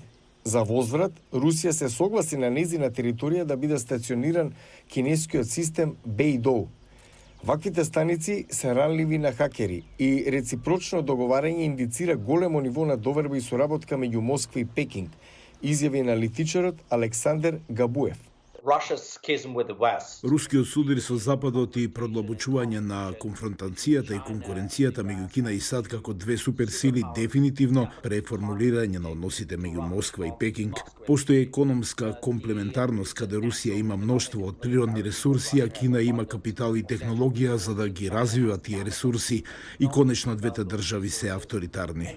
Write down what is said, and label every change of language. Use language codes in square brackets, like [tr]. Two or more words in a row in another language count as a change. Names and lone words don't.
[mk] За возврат, Русија се согласи на нејзина територија да биде стациониран кинескиот систем Бејдоу. Ваквите станици се ранливи на хакери и реципрочно договарање индицира големо ниво на доверба и соработка меѓу Москва и Пекинг, изјави аналитичарот Александер Габуев. [en] Russia's schism with the West. [mk] Рускиот судар со Западот и продлабочување на конфронтацијата и конкуренцијата меѓу Кина и САД како две суперсили дефинитивно преформулирање на односите меѓу Москва и Пекинг. Постои економска комплементарност каде Русија има мноштво од природни ресурси, а Кина има капитал и технологија за да ги развива тие ресурси и конечно двете држави се авторитарни.